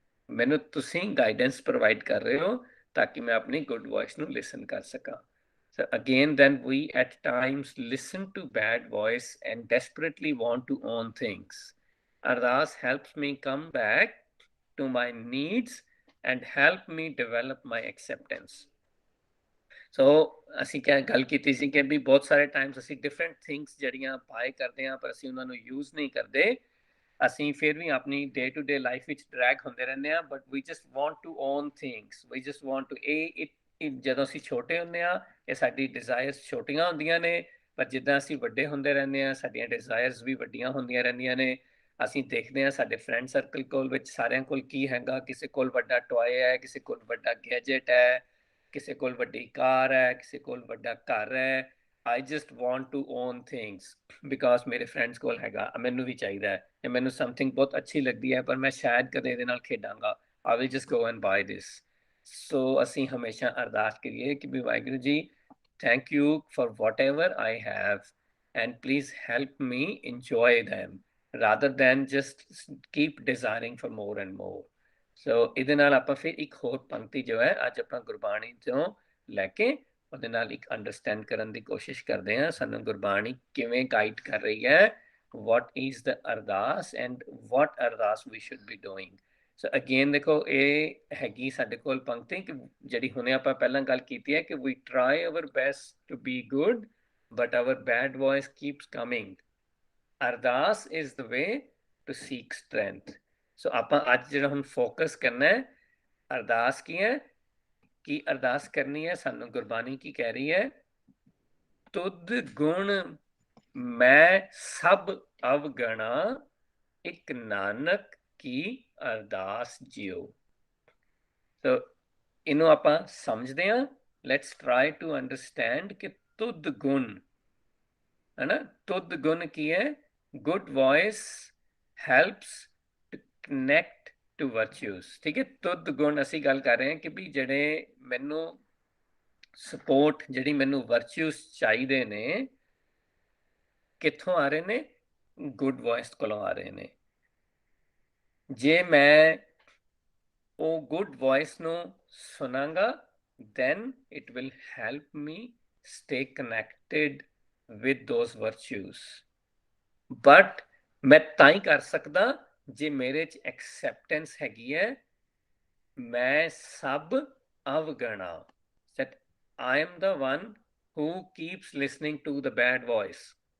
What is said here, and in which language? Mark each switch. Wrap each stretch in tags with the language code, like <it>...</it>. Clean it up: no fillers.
<pa>ਮੈਨੂੰ ਤੁਸੀਂ guidance provide ਕਰ ਰਹੇ ਹੋ ਤਾਂ ਕਿ ਮੈਂ ਆਪਣੀ ਗੁੱਡ ਵੌਇਸ ਨੂੰ ਲਿਸਨ ਕਰ ਸਕਾਂ।</pa> <en>So again, then we at times listen to bad voice and desperately want to own things. Ardas helps me come back to my needs and help me develop my acceptance.</en> <pa>So ਅਸੀਂ ਕਿਆ ਗੱਲ ਕੀਤੀ ਸੀ ਕਿ ਵੀ ਬਹੁਤ ਸਾਰੇ Times ਅਸੀਂ different things ਜਿਹੜੀਆਂ bye ਕਰਦੇ ਹਾਂ ਪਰ ਅਸੀਂ ਉਹਨਾਂ ਨੂੰ ਯੂਜ਼ ਨਹੀਂ ਕਰਦੇ, ਅਸੀਂ ਫਿਰ ਵੀ ਆਪਣੀ ਡੇ ਟੂ ਡੇ ਲਾਈਫ ਵਿੱਚ ਡਰੈਗ ਹੁੰਦੇ ਰਹਿੰਦੇ ਹਾਂ,</pa> <en>but we just want to</en> <pa>on things, we just want to ਜਦੋਂ ਅਸੀਂ ਛੋਟੇ ਹੁੰਦੇ ਹਾਂ ਇਹ ਸਾਡੀ ਡਿਜ਼ਾਇਰਸ ਛੋਟੀਆਂ ਹੁੰਦੀਆਂ ਨੇ, ਪਰ ਜਿੱਦਾਂ ਅਸੀਂ ਵੱਡੇ ਹੁੰਦੇ ਰਹਿੰਦੇ ਹਾਂ ਸਾਡੀਆਂ ਡਿਜ਼ਾਇਰਸ ਵੀ ਵੱਡੀਆਂ ਹੁੰਦੀਆਂ ਰਹਿੰਦੀਆਂ ਨੇ। ਅਸੀਂ ਦੇਖਦੇ ਹਾਂ ਸਾਡੇ ਫਰੈਂਡ ਸਰਕਲ ਕੋਲ ਵਿੱਚ ਸਾਰਿਆਂ ਕੋਲ ਕੀ ਹੈਗਾ, ਕਿਸੇ ਕੋਲ ਵੱਡਾ ਟੋਏ ਹੈ, ਕਿਸੇ ਕੋਲ ਵੱਡਾ ਗੈਜਟ ਹੈ, ਕਿਸੇ ਕੋਲ ਵੱਡੀ ਕਾਰ ਹੈ, ਕਿਸੇ ਕੋਲ ਵੱਡਾ ਘਰ ਹੈ।</pa> <en>I just want to own things because</en> <pa>ਮੇਰੇ ਫਰੈਂਡਸ ਕੋਲ ਹੈਗਾ, ਮੈਨੂੰ ਵੀ ਚਾਹੀਦਾ ਹੈ, ਤੇ ਮੈਨੂੰ ਸਮਥਿੰਗ ਬਹੁਤ ਅੱਛੀ ਲੱਗਦੀ ਹੈ ਪਰ ਮੈਂ ਸ਼ਾਇਦ ਕਦੇ ਇਹਦੇ ਨਾਲ ਖੇਡਾਂਗਾ।</pa> <en>I will just go and buy this. So</en> <pa>ਅਸੀਂ ਹਮੇਸ਼ਾ ਅਰਦਾਸ ਕਰੀਏ ਕਿ ਵੀ Waheguru ji</pa> <en>thank you for whatever I have and please help me enjoy them rather than just keep desiring for more and more.</en> <pa>ਸੋ ਇਹਦੇ ਨਾਲ ਆਪਾਂ ਫਿਰ ਇੱਕ ਹੋਰ ਪੰਕਤੀ ਜੋ ਹੈ ਅੱਜ ਆਪਾਂ ਗੁਰਬਾਣੀ ਤੋਂ ਲੈ ਕੇ ਉਹਦੇ ਨਾਲ ਇੱਕ ਅੰਡਰਸਟੈਂਡ ਕਰਨ ਦੀ ਕੋਸ਼ਿਸ਼ ਕਰਦੇ ਹਾਂ, ਸਾਨੂੰ ਗੁਰਬਾਣੀ ਕਿਵੇਂ ਗਾਈਡ ਕਰ ਰਹੀ ਹੈ,</pa> <en>what is the ardas and what ardas we should be doing.</en> <pa>So again ਦੇਖੋ ਇਹ ਹੈਗੀ ਸਾਡੇ ਕੋਲ ਪੰਕਤੀ ਕਿ ਜਿਹੜੀ ਹੁਣੇ ਆਪਾਂ ਪਹਿਲਾਂ ਗੱਲ ਕੀਤੀ ਹੈ ਕਿ</pa> <en>we try our best to be good but our bad voice keeps coming. Ardas is the way to seek strength.</en> <pa>ਸੋ ਆਪਾਂ ਅੱਜ ਜਿਹੜਾ ਹੁਣ ਫੋਕਸ ਕਰਨਾ ਹੈ ਅਰਦਾਸ ਕੀ ਹੈ, ਕੀ ਅਰਦਾਸ ਕਰਨੀ ਹੈ, ਸਾਨੂੰ ਗੁਰਬਾਣੀ ਕੀ ਕਹਿ ਰਹੀ ਹੈ, ਤੁਧ ਗੁਣ ਮੈਂ ਸਭ ਅਵਗਣਾ ਇੱਕ ਨਾਨਕ ਕੀ ਅਰਦਾਸ ਜਿਉ। ਸੋ ਇਹਨੂੰ ਆਪਾਂ ਸਮਝਦੇ ਹਾਂ,</pa> <en>let's try to understand</en> <pa>ਕਿ ਤੁਧ ਗੁਣ ਹੈ ਨਾ, ਤੁਧ ਗੁਣ ਕੀ ਹੈ,</pa> <en>Good voice helps connect to virtues.</en> <pa>ਠੀਕ ਹੈ, ਤੁਧ ਗੁਣ ਅਸੀਂ ਗੱਲ ਕਰ ਰਹੇ ਹਾਂ ਕਿ ਵੀ ਜਿਹੜੇ ਮੈਨੂੰ ਸਪੋਰਟ ਜਿਹੜੀ ਮੈਨੂੰ ਵਰਚੂਸ ਚਾਹੀਦੇ ਨੇ ਕਿੱਥੋਂ ਆ ਰਹੇ ਨੇ? ਗੁੱਡ ਵੌਇਸ ਕੋਲੋਂ ਆ ਰਹੇ ਨੇ। ਜੇ ਮੈਂ ਉਹ ਗੁੱਡ ਵੌਇਸ ਨੂੰ ਸੁਣਾਂਗਾ</pa> <en>then it will help me stay connected with those virtues।</en> <pa>but ਮੈਂ ਤਾਂ ਹੀ ਕਰ ਸਕਦਾ ਜੇ ਮੇਰੇ 'ਚ acceptance ਹੈਗੀ ਹੈ ਮੈਂ ਸਭ ਅਵਗਣਾ,</pa> <en>that I am the one who keeps listening to the bad voice।</en>